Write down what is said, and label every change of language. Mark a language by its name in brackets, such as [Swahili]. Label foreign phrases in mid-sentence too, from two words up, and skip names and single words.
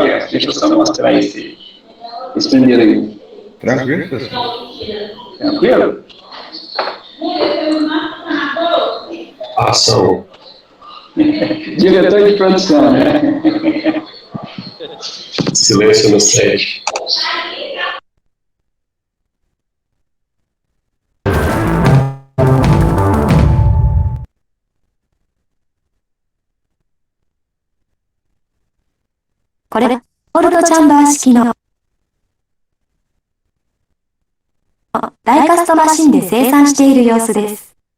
[Portuguese] Deixa eu só mostrar esse primeiro aí. Tranquilo, pessoal? Tranquilo? Ação. Diretor de produção, né? Silêncio no set. [Japanese] これ、コールドチャンバー式のダイカストマシンで生産している様子です。